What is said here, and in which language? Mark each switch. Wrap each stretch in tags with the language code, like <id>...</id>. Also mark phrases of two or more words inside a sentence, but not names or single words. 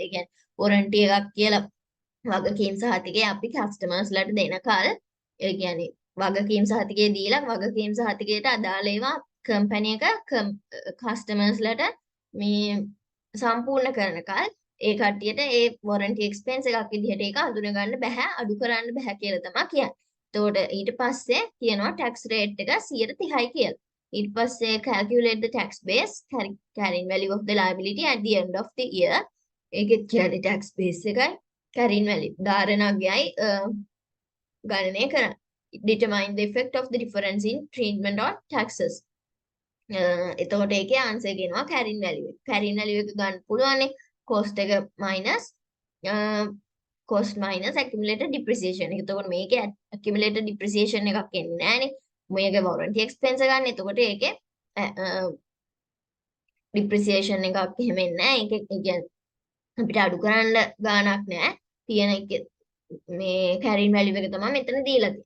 <si>ඒ කියන්නේ වොරන්ටි එකක් කියලා වගකීම් සහතිකය අපි කස්ටමර්ස්ලට දෙනකල් ඒ කියන්නේ වගකීම් සහතිකය දීලා වගකීම් සහතිකයට අදාළ ඒවා කම්පැනි එක කස්ටමර්ස්ලට මේ සම්පූර්ණ කරනකල් ඒ කට්ටියට ඒ</si> <en>warranty expense</en> <si>එකක් විදිහට ඒක අඳුන ගන්න බෑ අඩු කරන්න බෑ කියලා තමයි කියන්නේ. එතකොට ඊට පස්සේ කියනවා ටැක්ස් රේට් එක 130යි කියලා. ඊට පස්සේ</si> <en>calculate the tax base carrying value of the liability at the end of the year.</en> <si>ඒකෙත් කියන්නේ</si> <en>tax base</en> <si>එකයි</si> <en>carrying value</en> <si>ධාරණගයයි ගණනය කරන්න.</si> <en>Determine the effect of the difference in treatment on taxes.</en> <si>එතකොට ඒකේ ආන්සර් කියනවා</si> <en>carrying value. carrying value</en> <si>එක ගන්න පුළුවන්නේ cost එක</si> <en>minus cost minus accumulated depreciation.</en> <si>එතකොට මේකේ</si> <en>accumulated depreciation</en> <si>එකක් එන්නේ නැහනේ. මේක</si> <en>warranty expense</en> <si>ගන්න. එතකොට ඒකේ depreciation එකක් එහෙම එන්නේ නැහැ. ඒක කියන්නේ අපිට අඩු කරන්න ගාණක් නැහැ. තියෙන එක මේ</si> <en>carrying value</en> <si>එක තමයි මෙතන දීලා තියෙන්නේ.</si>